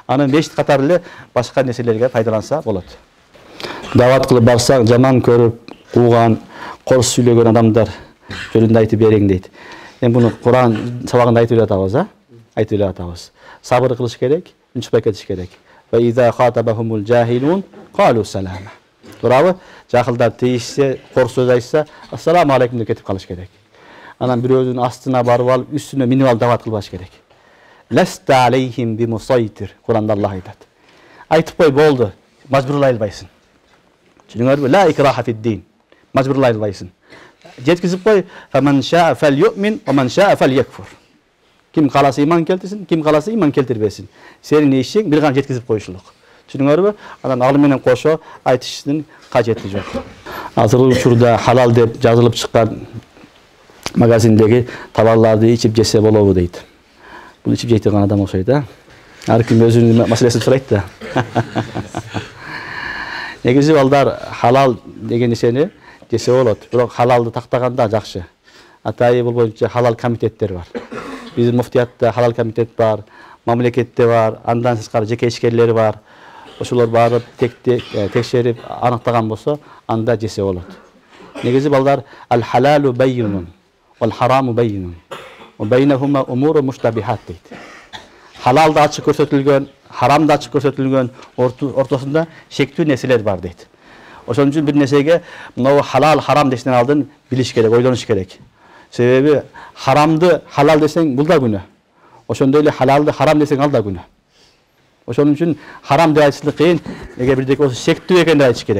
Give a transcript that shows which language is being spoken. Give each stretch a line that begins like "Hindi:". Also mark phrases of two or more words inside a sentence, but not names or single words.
Kyrgyz: Аны мечит катары эле башка нерселерге пайдаланса болот. Дават кылып барсаң, жаман көрүп, кууган, корс сүйлөгөн адамдар жөнүндө айтып бериң дейт. Эми буну Куран сабагында айтып жатабыз, айтып жатабыз. Сабыр кылыш керек, үнчүпай кетиш керек.
Arabic: وإذا خاطبهم الجاهلون قالوا سلاما.
Kyrgyz: Туурабы? Жахылдар тийишсе, кор сөз айтса,
Arabic: السلام عليكم
Kyrgyz: деп кетип калыш керек. Анан бирөөнүн астына барып алып, үстүнө минип алып дават кылбаш керек.
Arabic: لست عليهم بمسيطر.
Kyrgyz: Куранда Аллах айтат. Айтып кой болду, мажбурлай албайсың. Түшүнүңөрбү?
Arabic: لا إكراه في الدين.
Kyrgyz: Мажбурлай албайсың. Жеткизип кой,
Arabic: فمن شاء فليؤمن ومن شاء فليكفر.
Kyrgyz: Ким каласа иман келтирсин, ким каласа иман келтирбесин. Сенин ишиң бир гана жеткизип коюшулук. Түшүнүңөрбү? Анан ал менен кошо айтыштын кажети жок. Азыркы учурда халал деп жазылып чыккан магазиндеги товарларды ичип жесе болобу дейт. Bunu içip жейтирген адам окшойт, Ар ким өзүнүн маселесин сурайт да. Негизи балдар халал деген нерсени жесе болот. Бирок халалды тактаганда жакшы. Атайы бул боюнча халал комитеттер бар. Биздин муфтиятта халал комитет бар, мамлекетте бар, андан сырткары жеке ишкерлер бар. Ошолор барып текшерип аныктаган болсо, анда жесе болот. Негизи балдар
Arabic: الحلال بين والحرام بين. بينهما أمور مشتبهات дейт.
Kyrgyz: Халал да ачык көрсөтүлгөн, харам да ачык көрсөтүлгөн, ортосунда шектүү нерселер бар дейт. Ошон үчүн бир нерсеге мына халал, харам дешнен алдын билиш керек, ойлонуш керек. Себеби харамды халал десең бул да күнөө. Ошондой эле халалды харам десең ал да күнөө. Ошон үчүн харам деп айтышлык кыйын, эгер бирдеке болсо шектүү экенин айтыш керек.